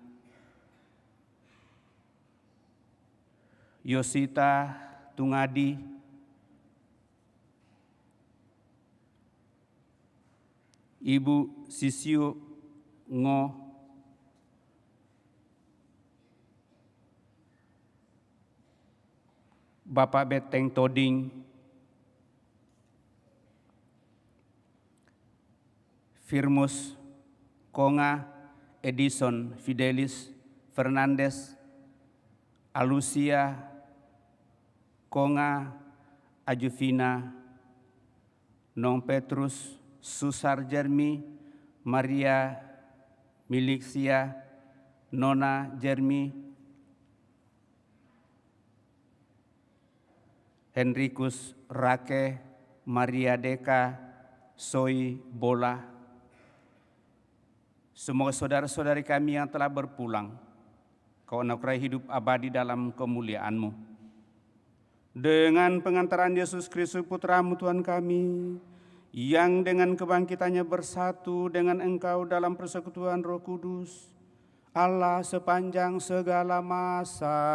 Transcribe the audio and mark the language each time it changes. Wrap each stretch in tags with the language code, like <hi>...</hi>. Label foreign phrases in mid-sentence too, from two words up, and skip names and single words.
<id>Yosita Tungadi, Ibu Sisiu Ngo, Bapak Beteng Toding, Firmus Konga, Edison Fidelis Fernandes, Alusia Konga, Ajuvina, Nong Petrus, Susar Jermi, Maria Miliksia, Nona Jermi, Henrikus Rake, Maria Deka, Soi Bola. Semoga saudara-saudari kami yang telah berpulang, Kau anugerai hidup abadi dalam kemuliaan-Mu. Dengan pengantaran Yesus Kristus Putra-Mu Tuhan kami, yang dengan kebangkitannya bersatu dengan Engkau dalam persekutuan Roh Kudus, Allah sepanjang segala masa.</id>